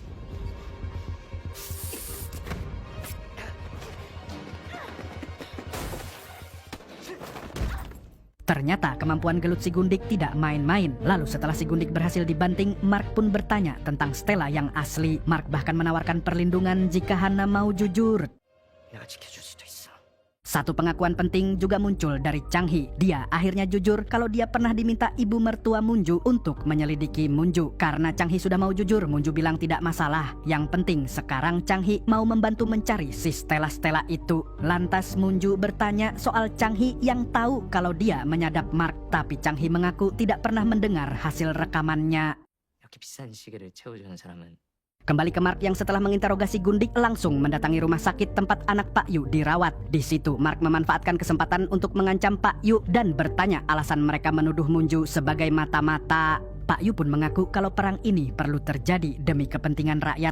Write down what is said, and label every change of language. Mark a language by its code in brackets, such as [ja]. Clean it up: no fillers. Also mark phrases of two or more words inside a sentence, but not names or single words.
[id] Ternyata kemampuan gelut si Gundik tidak main-main. Lalu setelah si Gundik berhasil dibanting, Mark pun bertanya tentang Stella yang asli. Mark bahkan menawarkan perlindungan jika Hana mau jujur. [ko] 내가 지켜줄 수도 있어. [id] Satu pengakuan penting juga muncul dari Chang Hee. Dia akhirnya jujur kalau dia pernah diminta ibu mertua Moonju untuk menyelidiki Moonju. Karena Chang Hee sudah mau jujur, Moonju bilang tidak masalah. Yang penting sekarang Chang Hee mau membantu mencari si Stella itu. Lantas Moonju bertanya soal Chang Hee yang tahu kalau dia menyadap Mark. Tapi Chang Hee mengaku tidak pernah mendengar hasil rekamannya. [ko] 이렇게 비싼 시계를 채워주는 사람은 [id] Kembali ke Mark yang setelah menginterogasi Gundik langsung mendatangi rumah sakit tempat anak Pak Yu dirawat. Di situ Mark memanfaatkan kesempatan untuk mengancam Pak Yu dan bertanya alasan mereka menuduh Moonju sebagai mata-mata. Pak Yu pun mengaku kalau perang ini perlu terjadi demi kepentingan rakyat.